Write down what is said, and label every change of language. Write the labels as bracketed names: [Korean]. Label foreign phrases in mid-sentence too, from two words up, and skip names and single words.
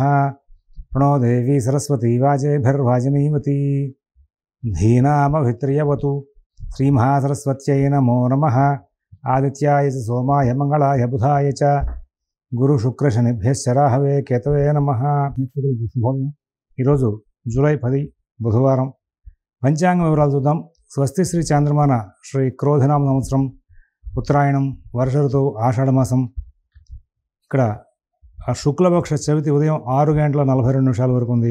[Sanskrit] प्रणो देवी सरस्वती वाजेभिर्वाजिनीवती धीनामभित्र्यवतु श्रीमहासरस्वत्यै नमो नमः। आदित्याय च सोमाय मंगलाय बुधाय च गुरुशुक्रशनिभ्यश्च राहवे केतवे नमः। [Telugu] శుభోదయం। ఈరోజు జూలై 10 బుధవారం పంచాంగ వివరాలు చూద్దాం। స్వస్తి శ్రీ చాంద్రమాన శ్రీ క్రోధనామ సంవత్సరం ఉత్తరాయణం వర్ష ఋతువు ఆషాఢమాసం। ఇక్కడ శుక్లపక్ష చవితి ఉదయం 6:42 వరకు ఉంది।